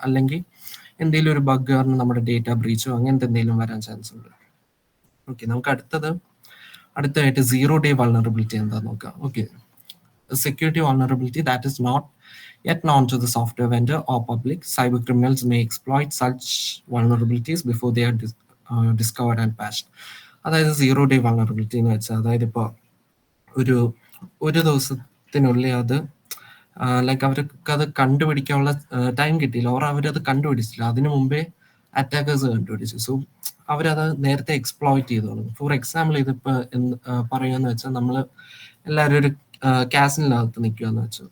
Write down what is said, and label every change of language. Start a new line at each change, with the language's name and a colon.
Malayalam: അല്ലെങ്കിൽ എന്തെങ്കിലും ഒരു ബഗ് കാരണം നമ്മുടെ ഡേറ്റ ബ്രീച്ചോ അങ്ങനത്തെ എന്തെങ്കിലും വരാൻ ചാൻസ് ഉണ്ട്.
English: okay,
Malayalam: നമുക്ക് അടുത്തതായിട്ട്
English: 0 day vulnerability
Malayalam: എന്താന്ന് നോക്കാം.
English: Okay, security vulnerability that is not yet known to the software vendor or public. Cyber criminals may exploit such vulnerabilities before they are discovered and patched.
Malayalam: അതായത് zero day vulnerability എന്ന് വെച്ചാൽ, അതായത് ഇപ്പോൾ ഒരു ഒരു ദിവസത്തിനുള്ളിൽ അത് ലൈക്ക് അവർക്ക് അത് കണ്ടുപിടിക്കാനുള്ള ടൈം കിട്ടിയില്ല, ഓർ അവരത് കണ്ടുപിടിച്ചില്ല, അതിനു മുമ്പേ അറ്റാക്കേഴ്സ് കണ്ടുപിടിച്ചു. സോ അവരത് നേരത്തെ എക്സ്പ്ലോയിറ്റ് ചെയ്തു തുടങ്ങും. ഫോർ എക്സാമ്പിൾ ഇതിപ്പോൾ പറയുകയെന്ന് വെച്ചാൽ, നമ്മൾ എല്ലാവരും ഒരു കാസിനകത്ത് നിൽക്കുകയെന്ന് വെച്ചു.